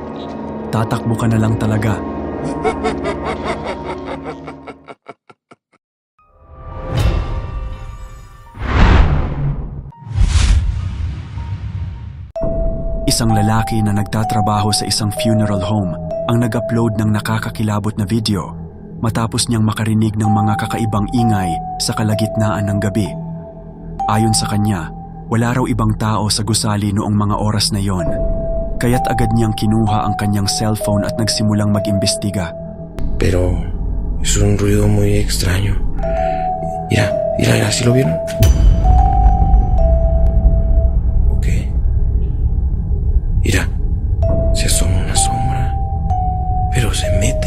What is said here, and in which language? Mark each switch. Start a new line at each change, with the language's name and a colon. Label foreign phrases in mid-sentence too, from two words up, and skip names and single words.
Filipino: Tatakbo ka na lang talaga. Isang lalaki na nagtatrabaho sa isang
English: funeral home
Filipino: ang nag-upload ng nakakakilabot na video matapos niyang makarinig ng mga kakaibang ingay sa kalagitnaan ng gabi. Ayon sa kanya, wala raw ibang tao sa gusali noong mga oras na yon, kaya't agad niyang kinuha ang kanyang cellphone at nagsimulang mag-imbestiga.
Spanish: Pero es un ruido muy extraño. Mira, ¿sí lo vieron? Ok. Mira, se asoma una sombra, pero se mete.